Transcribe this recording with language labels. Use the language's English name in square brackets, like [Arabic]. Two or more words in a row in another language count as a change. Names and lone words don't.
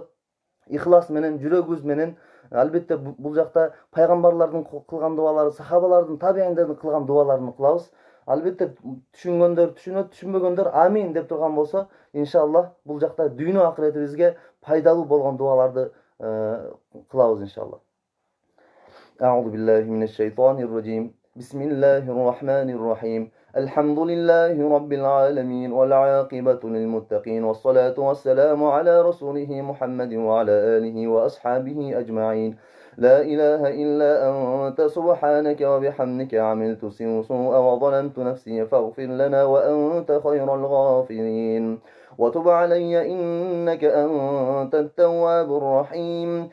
[Kyrgyz] Ихлас менен, жүрөгүбүз менен. Албетте бул жакта пайгамбарлардын кылган дуалары, сахабалардын, табииндердин кылган дуаларын кылабыз. Албетте түшүнгөндөр түшүнөт, түшүнбөгөндөр амин деп турган болсо, иншаллах бул жакта дүйнө акыретибизге пайдалуу болгон дуаларды кылабыз иншаллах. [Arabic] أعوذ بالله من الشيطان الرجيم بسم الله الرحمن الرحيم. الحمد لله رب العالمين والعاقبة للمتقين والصلاة والسلام على رسوله محمد وعلى آله وأصحابه أجمعين. لا إله إلا أنت سبحانك وبحمدك عملت سوءا وظلمت نفسي فاغفر لنا وأنت خير الغافرين وتب علي إنك أنت التواب الرحيم.